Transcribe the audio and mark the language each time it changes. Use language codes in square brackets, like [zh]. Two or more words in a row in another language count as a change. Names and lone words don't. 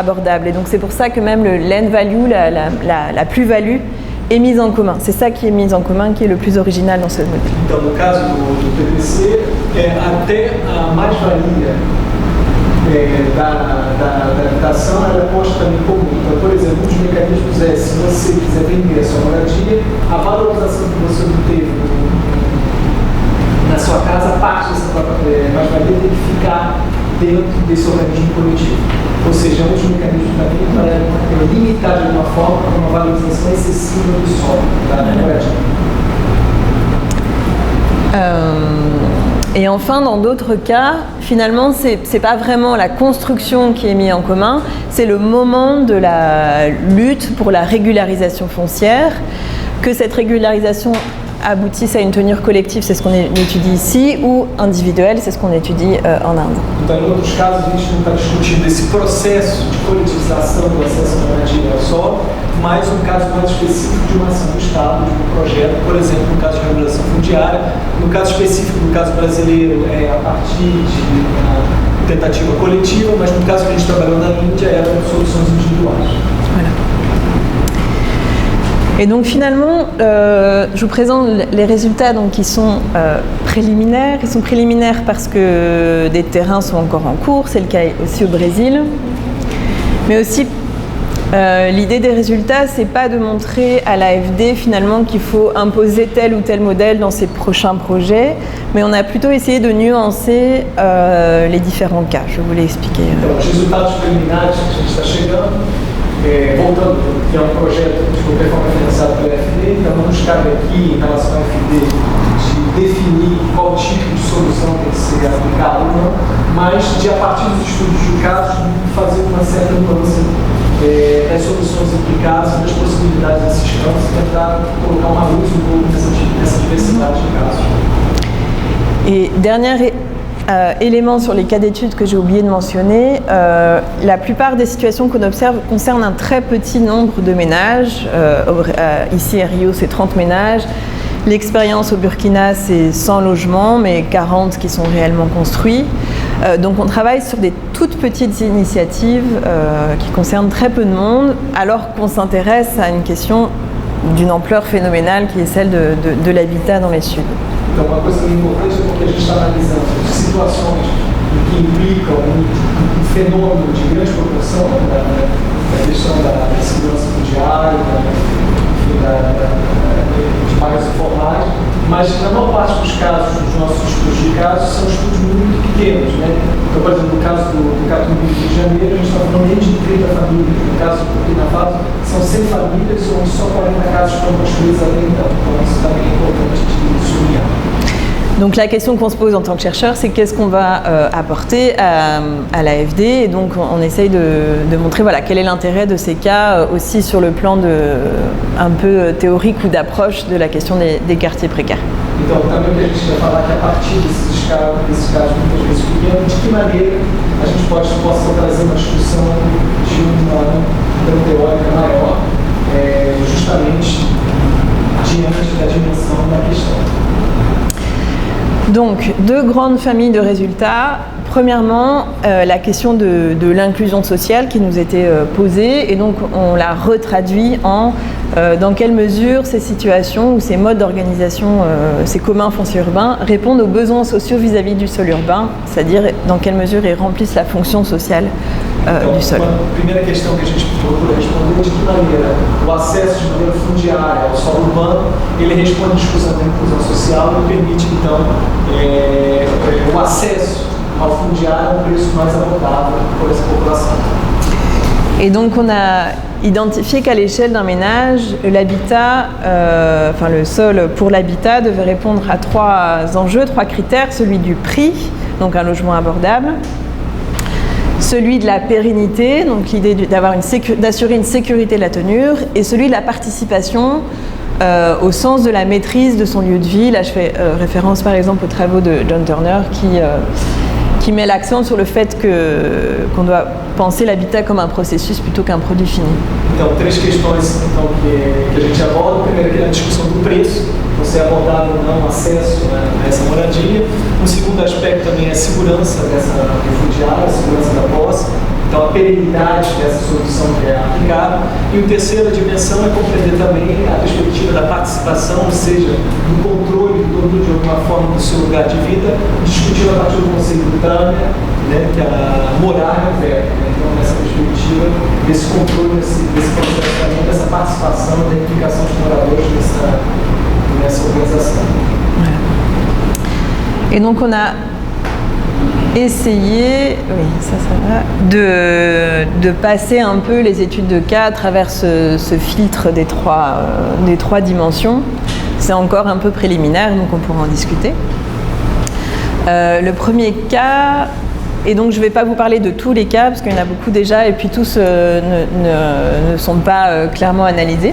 [fr] Et donc c'est pour ça que même le [en] land value, [fr] la plus-value, est mise en commun. C'est ça qui est mis en commun, qui est le plus original dans ce modèle. [pt] Então, no caso do PPC, até a mais-valia da habitação ela é posta também comum. Então, por exemplo, um dos mecanismos é, se você quiser vender a sua moradia, a valorização que você obteve na sua casa, parte dessa mais-valia tem que ficar dentro desse organismo coletivo. Ou seja, é um dos mecanismos também para limitar de alguma forma uma valorização excessiva do solo da moradia. [fr] Et enfin, dans d'autres cas, finalement, c'est pas vraiment la construction qui est mise en commun, c'est le moment de la lutte pour la régularisation foncière, que cette régularisation aboutissent à une tenure collective, c'est ce qu'on étudie ici, ou individuelle, c'est ce qu'on étudie en Inde. [pt] Então, em outros casos, a gente não está discutindo esse processo de coletivização do acesso à moradia ao solo, mas um caso mais específico de uma ação do Estado, de um projeto, por exemplo, no caso de regulação fundiária. No caso específico, no caso brasileiro, é a partir de uma tentativa coletiva, mas no caso que a gente trabalhou na Índia, eram soluções individuais. [fr] Voilà. Et donc finalement, je vous présente les résultats donc, qui sont préliminaires. Ils sont préliminaires parce que des terrains sont encore en cours, c'est le cas aussi au Brésil. Mais aussi, l'idée des résultats, c'est pas de montrer à l'AFD finalement qu'il faut imposer tel ou tel modèle dans ses prochains projets, mais on a plutôt essayé de nuancer les différents cas. Je vais vous l'expliquer. [pt] Então, os resultados preliminares que a gente está chegando, voltando, que é um projeto que foi financiado pela FD, então não nos cabe aqui, em relação à FD, de definir qual tipo de solução tem que ser aplicada ou não, mas de, a partir dos estudos de casos, fazer uma certa nuance das soluções implicadas e das possibilidades desses campos e tentar colocar uma luz um pouco nessa diversidade de casos. [fr] Et dernier élément sur les cas d'études que j'ai oublié de mentionner, la plupart des situations qu'on observe concernent un très petit nombre de ménages. Ici à Rio, c'est 30 ménages. L'expérience au Burkina, c'est 100 logements, mais 40 qui sont réellement construits. Donc on travaille sur des toutes petites initiatives qui concernent très peu de monde, alors qu'on s'intéresse à une question d'une ampleur phénoménale qui est celle de l'habitat dans les Suds. [pt] Então, uma coisa importante é porque a gente está analisando situações que implicam um fenômeno de grande proporção, da questão da segurança fundiária, de bairros informais, mas na maior parte dos casos, dos nossos estudos de casos, são estudos muito pequenos, né? Então, por exemplo, no caso do Catumbí do Rio de Janeiro, a gente está falando nem de 30 famílias. No caso do Burkina Faso, são 100 famílias, onde só 40 casas foram construídas até então. Então, isso também é importante de sublinhar. [fr] Donc la question qu'on se pose en tant que chercheur, c'est qu'est-ce qu'on va apporter à l'AFD, et donc on essaye de montrer voilà, quel est l'intérêt de ces cas aussi sur le plan un peu théorique ou d'approche de la question des quartiers précaires. [pt] Então, também que a gente vai falar que a partir desses casos muitas vezes pequenos, de que maneira a gente possa trazer uma discussão de uma teórica maior, justamente diante da dimensão da questão. [fr] Donc, deux grandes familles de résultats. Premièrement, la question de l'inclusion sociale qui nous était posée, et donc on l'a retraduit en dans quelle mesure ces situations ou ces modes d'organisation, ces communs fonciers urbains répondent aux besoins sociaux vis-à-vis du sol urbain, c'est-à-dire dans quelle mesure ils remplissent la fonction sociale du sol. [pt] A primeira questão que a gente procura responder é de que maneira o acesso de maneira fundiária ao solo urbano ele responde à discussão da inclusão social e permite então o acesso ao fundiário a um preço mais abordável por essa população. [fr] Et donc on a identifié qu'à l'échelle d'un ménage, l'habitat, le sol pour l'habitat devait répondre à trois enjeux, trois critères: celui du prix, donc un logement abordable, celui de la pérennité, donc l'idée d'assurer une sécurité de la tenure, et celui de la participation au sens de la maîtrise de son lieu de vie. Là je fais référence par exemple aux travaux de John Turner qui met l'accent sur le fait qu'on doit penser l'habitat comme un processus plutôt qu'un produit fini. [pt] Então, três questões que a gente aborda. Primeiro, que é a discussão do preço. Então, se é abordado ou não acesso a essa moradia. Um segundo aspecto também é a segurança dessa refugiada, a segurança da posse. Então, a perenidade dessa solução que é aplicada. E a terceira dimensão é compreender também a perspectiva da participação, ou seja, do controle todo de alguma forma do seu lugar de vida, discutido a partir do conceito do Tânia, né, que é a morar no verbo. Né? Então, nessa perspectiva, desse controle, desse processo também, dessa participação, da implicação dos moradores nessa organização. [fr] Et donc on a essayé de passer un peu les études de cas à travers ce filtre des trois dimensions. C'est encore un peu préliminaire, donc on pourra en discuter. Le premier cas, et donc je ne vais pas vous parler de tous les cas, parce qu'il y en a beaucoup déjà, et puis tous ne sont pas clairement analysés.